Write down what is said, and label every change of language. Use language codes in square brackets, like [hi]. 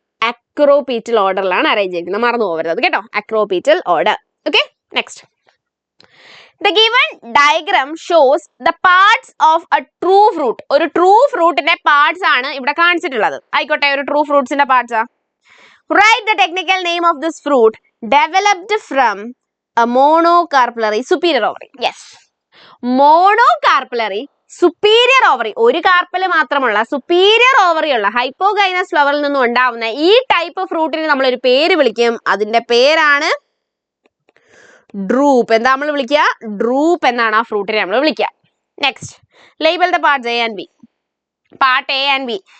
[ml] അക്രോപീറ്റൽ ഓർഡറിലാണ് arrange ചെയ്തിരിക്കുന്നത്. മറന്നു പോകരുത് കേട്ടോ, അക്രോപീറ്റൽ order. Okay, next. [en] The given diagram shows the parts of a true fruit. [ml] ഒരു ട്രൂ ഫ്രൂട്ടിന്റെ പാർട്സ് ആണ് ഇവിടെ കാണിച്ചിട്ടുള്ളത്. ആയിക്കോട്ടെ, ഒരു ട്രൂ ഫ്രൂട്ട്സിന്റെ പാർട്സ് ആ. [en] Write the technical name of this fruit developed from a monocarpellary superior ovary. [ml] Yes, monocarpellary superior ovary, ഒരു കാർപ്പല് മാത്രമുള്ള superior ovary ഉള്ള ഹൈപ്പോഗൈനസ് ഫ്ലവറിൽ നിന്നും ഉണ്ടാവുന്ന ഈ ടൈപ്പ് ഫ്രൂട്ടിന് നമ്മൾ ഒരു പേര് വിളിക്കും. അതിന്റെ പേരാണ് ഡ്രൂപ്പ്. എന്താ നമ്മൾ വിളിക്കുക? ഡ്രൂപ്പ് എന്നാണ് ആ ഫ്രൂട്ടിനെ നമ്മൾ വിളിക്കുക. [en] Next, label the parts A and B. Part A and B.